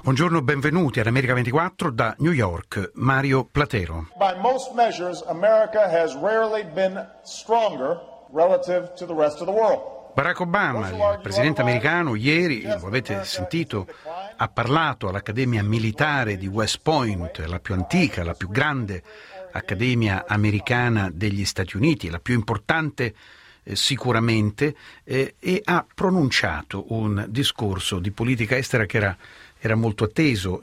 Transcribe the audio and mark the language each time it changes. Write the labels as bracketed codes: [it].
[it] Buongiorno, benvenuti ad America 24 da New York. Mario Platero. [en] By most measures, America has rarely been stronger relative to the rest of the world. [it] Barack Obama, il presidente americano, ieri, lo avete sentito, ha parlato all'Accademia Militare di West Point, la più antica, la più grande accademia americana degli Stati Uniti, la più importante sicuramente, e ha pronunciato un discorso di politica estera che era molto atteso.